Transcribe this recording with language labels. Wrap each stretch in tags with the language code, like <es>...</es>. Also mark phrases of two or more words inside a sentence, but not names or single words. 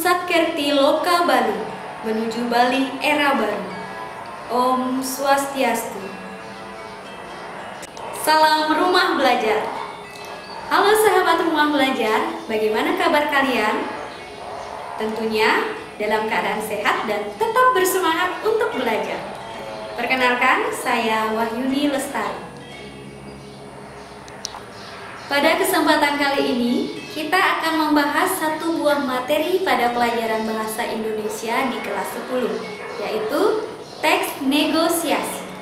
<id>Kerti Loka Bali, menuju Bali era baru. Om Swastiastu. Salam rumah belajar. Halo sahabat rumah belajar, bagaimana kabar kalian? Tentunya dalam keadaan sehat dan tetap bersemangat untuk belajar. Perkenalkan, saya Wahyuni Lestari. Pada kesempatan kali ini, kita akan membahas satu buah materi pada pelajaran Bahasa Indonesia di kelas 10, yaitu teks negosiasi.</id>